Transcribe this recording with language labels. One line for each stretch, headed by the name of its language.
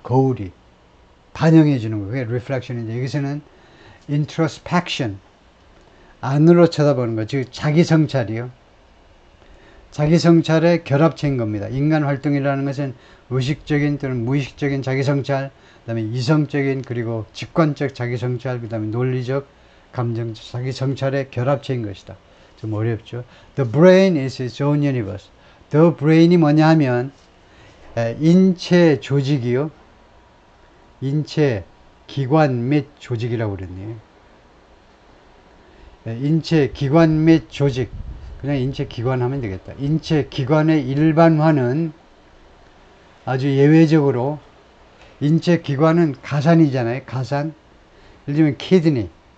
Korean: 거울이 반영해 주는 거예요. 그게 reflection인데 여기서는 introspection, 안으로 쳐다보는 거, 즉 자기 성찰이요. 자기 성찰의 결합체인 겁니다. 인간 활동이라는 것은 의식적인 또는 무의식적인 자기 성찰, 그 다음에 이성적인 그리고 직관적 자기 성찰, 그 다음에 논리적, 감정적 자기 성찰의 결합체인 것이다. 좀 어렵죠.
English: The brain is its own universe.
Korean: The brain이 뭐냐 하면 인체 조직이요. 인체 기관 및 조직이라고 그랬네요. 인체 기관 및 조직. 그냥 인체 기관 하면 되겠다. 인체 기관의 일반화는 아주 예외적으로 인체 기관은 가산이잖아요. 가산. 예를 들면 키드니.